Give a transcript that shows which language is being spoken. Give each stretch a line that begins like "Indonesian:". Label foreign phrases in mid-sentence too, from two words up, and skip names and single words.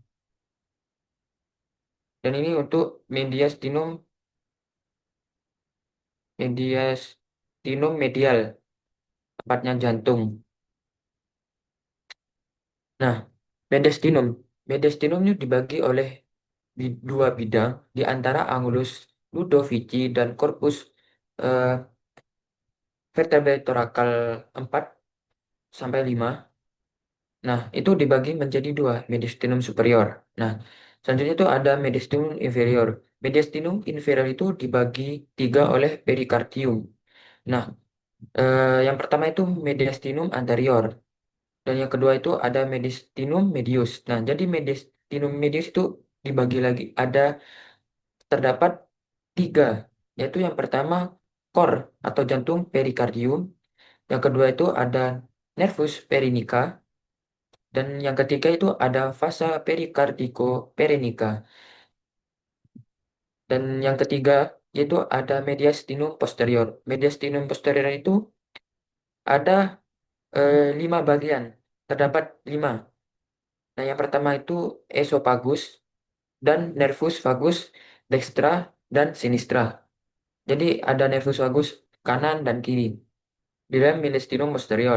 Indonesian: Dan ini untuk
Latin: mediastinum medial,
Indonesian: tempatnya jantung. Nah, mediastinum, mediastinum ini dibagi oleh dua bidang di antara
Latin: angulus Ludovici
Indonesian: dan corpus eh,
Latin: vertebrae thoracal
Indonesian: 4 sampai 5. Nah, itu dibagi menjadi dua,
Latin: mediastinum superior.
Indonesian: Nah, selanjutnya itu ada
Latin: mediastinum inferior. Mediastinum inferior
Indonesian: itu dibagi tiga oleh perikardium. Nah, yang pertama itu
Latin: mediastinum anterior.
Indonesian: Dan yang kedua itu ada
Latin: mediastinum medius.
Indonesian: Nah, jadi
Latin: mediastinum medius
Indonesian: itu dibagi lagi. Terdapat tiga, yaitu yang pertama core atau jantung perikardium. Yang kedua itu ada
Latin: nervus perinika.
Indonesian: Dan yang ketiga itu ada
Latin: vasa perikardiko-perinika.
Indonesian: Dan yang ketiga yaitu ada
Latin: mediastinum posterior. Mediastinum posterior
Indonesian: itu ada 5 bagian. Terdapat 5. Nah, yang pertama itu esophagus dan
Latin: nervus vagus dextra
Indonesian: dan sinistra. Jadi ada
Latin: nervus vagus
Indonesian: kanan dan kiri di dalam
Latin: mediastinum posterior.